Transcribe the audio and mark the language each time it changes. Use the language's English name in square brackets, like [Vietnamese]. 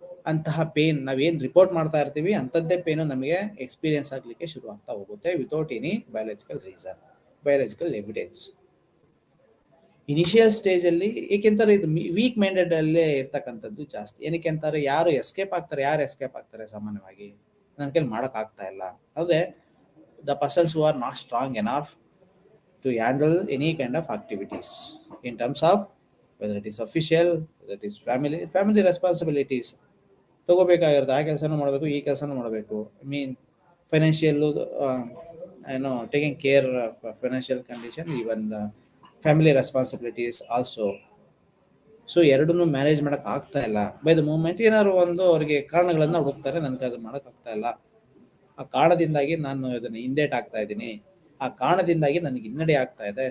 [Kannada] ಅಂತಹ ಪೇನ್ ನಾವೇನು ರಿಪೋರ್ಟ್ ಮಾಡ್ತಾ ಇರ್ತೀವಿ ಅಂಥದ್ದೇ ಪೇನು ನಮಗೆ ಎಕ್ಸ್ಪೀರಿಯನ್ಸ್ ಆಗಲಿಕ್ಕೆ ಶುರು ಆಗ್ತಾ ಹೋಗುತ್ತೆ without any biological reason, biological evidence. Initial ಸ್ಟೇಜಲ್ಲಿ ಏಕೆಂತಾರೆ ಇದು ವೀಕ್ ಮೈಂಡೆಡ್ ಅಲ್ಲೇ ಇರ್ತಕ್ಕಂಥದ್ದು ಜಾಸ್ತಿ. ಏನಕ್ಕೆ ಅಂತಾರೆ, ಯಾರು ಎಸ್ಕೇಪ್ ಆಗ್ತಾರೆ ಸಾಮಾನ್ಯವಾಗಿ ನನ್ನ ಕೈಲಿ ಮಾಡೋಕ್ಕಾಗ್ತಾ ಇಲ್ಲ. [English] ಅದೇ the persons who are not strong enough to handle any kind of activities in terms of whether it is official, whether it is family responsibilities. ತಗೋಬೇಕಾಗಿರುತ್ತೆ, ಆ ಕೆಲಸನೂ ಮಾಡಬೇಕು, ಈ ಕೆಲಸನೂ ಮಾಡಬೇಕು. I mean financial ಏನೋ taking care financial condition, even family responsibilities also. [Kannada] So ಎರಡನ್ನೂ manage ಮಾಡೋಕೆ ಆಗ್ತಾ ಇಲ್ಲ. ಬೈ ದ ಮೂಮೆಂಟ್ ಏನಾದ್ರು ಒಂದು ಅವರಿಗೆ ಕಾರಣಗಳನ್ನು ಹುಡುಕ್ತಾರೆ, ನನಗೆ ಅದು ಮಾಡೋಕ್ಕಾಗ್ತಾ ಇಲ್ಲ, ಆ ಕಾರಣದಿಂದಾಗಿ ನಾನು ಇದನ್ನು ಹಿಂದೇಟ್ ಆಗ್ತಾ ಇದ್ದೀನಿ, ಆ ಕಾರಣದಿಂದಾಗಿ ನನಗೆ ಹಿನ್ನಡೆ ಆಗ್ತಾ ಇದೆ.